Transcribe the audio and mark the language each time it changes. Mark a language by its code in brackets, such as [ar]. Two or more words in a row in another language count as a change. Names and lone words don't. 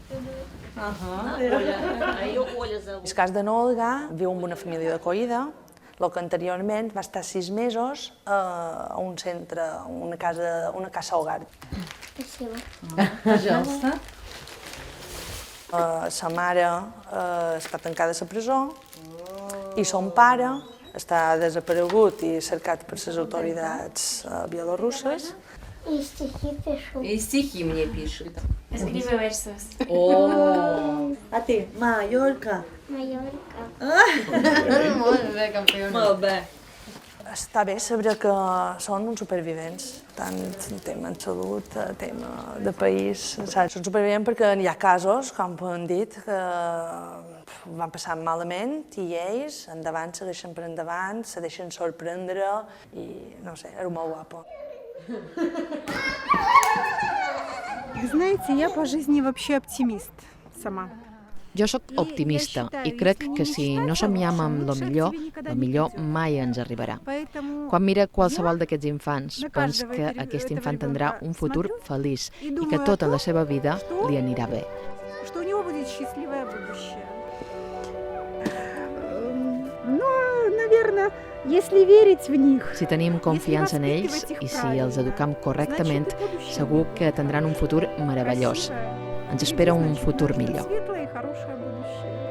[ca] En el cas de Olga, viu en una família d'acollida, el que anteriorment va estar 6 mesos a un centre, una [es] casa hogar. [ca] Sa mare està tancada a la presó i son pare està desaparegut i cercat per les autoritats bielorusses. [ru] И стихи пишу. И стихи мне пишут. [es] Escribe versos. Oh. A ti, Mallorca. Mallorca. [ca] Molt bé, campiona. Molt bé. Està bé saber que són uns supervivents, tant en tema de salut, tema de país. Saps? Són supervivents perquè hi ha casos, com hem dit, que ho van passar malament i ells endavant segueixen per endavant, se deixen sorprendre i, no sé, era molt guapo. [ru] Знаете, я по жизни вообще оптимист сама. [ca] Jo sóc optimista i crec que si no somiem amb lo millor mai ens arribarà. Quan mira qualsevol d'aquests infants, pens que aquest infant tindrà un futur feliç i que tota la seva vida li anirà bé. [ru] Что у него будет счастливое будущее. Ну, наверное, если верить в них. [ca] Si tenim confiança en ells i si els educam correctament, segur que tindran un futur meravellós. ens espera un futur millor. [ru] Светлое и хорошее будущее.